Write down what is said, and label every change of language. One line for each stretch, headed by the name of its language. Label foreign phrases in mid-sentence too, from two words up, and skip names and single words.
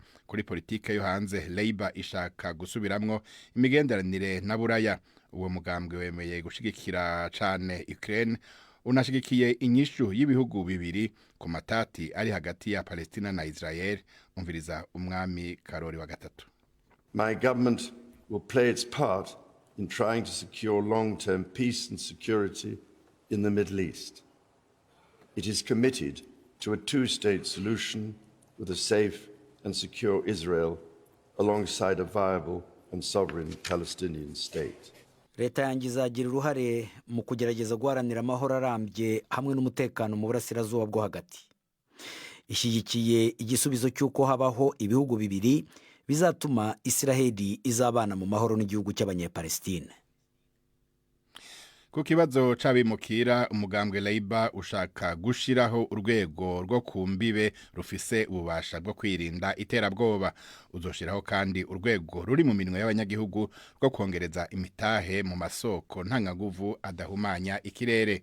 Rundi: Kuri politike yo hanze, Labour ishaka gusubiramwo imigenderanire na Buraya. Uwo mugambwe wemeye gushigikira cane Ukraine, unashigikiye inyishu y'ibihugu bibiri ku matati ari hagati ya Palestina na Israel. Umviriza umwami Karoli wa gatatu.
English: My government will play its part in trying to secure long-term peace and security in the Middle East. It is committed to a two-state solution with a safe and secure Israel alongside a viable and sovereign Palestinian state.
Kinyarwanda: Leta yanjye izagira uruhare mu kugerageza guharanira amahoro arambye hamwe n'umutekano mu burasirazuba bwo hagati. Ishyigikiye igisubizo cy'uko habaho ibihugu bibiri bizatuma Isiraheli izabana mu mahoro n'igihugu cy'Abanyepalestine.
Rundi: Ku kibazo c'abimukira umugambwe Labour ushaka gushiraho urwego rwo kumbibe rufise ububasha bwo kwirinda iterabwoba. Uzoshiraho kandi urwego ruri mu minwe y'abanyagihugu rwo kongereza imitahe mu masoko ntangaguvu adahumanya ikirere.